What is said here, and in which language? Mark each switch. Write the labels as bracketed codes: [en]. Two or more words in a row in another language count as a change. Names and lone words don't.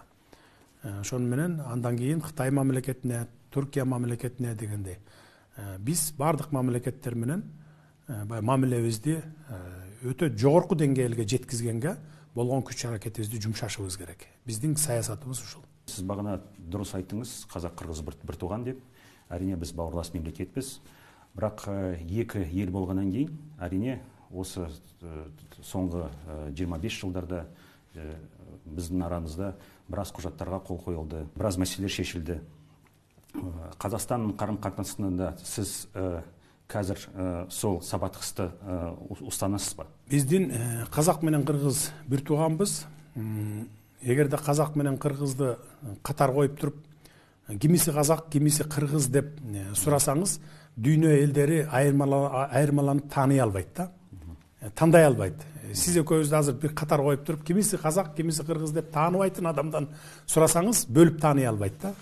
[ky] Ошон менен андан кийин Кытай мамлекетине, Түркия мамлекетине дегендей. Биз бардык мамлекеттер менен мамилебизди өтө жогорку деңгээлге жеткизгенге болгон күч аракетибизди жумшашыбыз керек. Биздин саясатыбыз ушул. Сиз багына дурус айттыңыз, казак-кыргыз бир тууган деп. [kk] Әрине біз бауырлас мемлекетпіз. Бірақ екі ел болғаннан кейін, әрине осы соңғы 25 жылдарда біздің арамызда біраз құжаттарға қол қойылды, біраз мәселелер шешілді. Қазақстанның қарым-қатынасында сіз қазір сол сабақтасты ұстанасыз ба? Біздің қазақ менен қырғыз бір туғанбыз. Егерде қазақ менен қырғызды қатар қойып тұрып, [ky] кимиси казак, кимиси кыргыз деп сурасаңыз, дүйнө элдери айырмаланып тааный албайт да. Тандай албайт. Сиз экөөбүздү азыр бир катар коюп туруп, кимиси казак, кимиси кыргыз деп тааныбайтын адамдан сурасаңыз, бөлүп тааный албайт да.